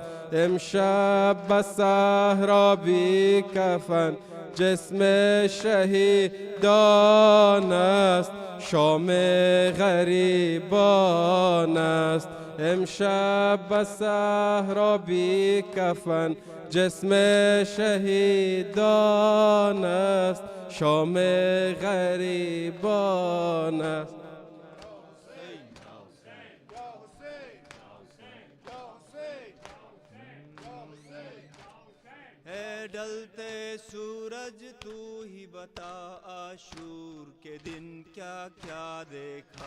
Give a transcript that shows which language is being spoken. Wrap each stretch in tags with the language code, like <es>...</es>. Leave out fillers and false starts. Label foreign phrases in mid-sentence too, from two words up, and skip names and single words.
<fa>امشب به صحرا بی کفن جسم شهیدان است، شام غریبان است. امشب به صحرا بی کفن جسم شهیدان است، شام غریبان است.</fa> <ur>ہے ڈلتے سورج تو ہی بتا عاشور کے دن کیا کیا دیکھا.</ur>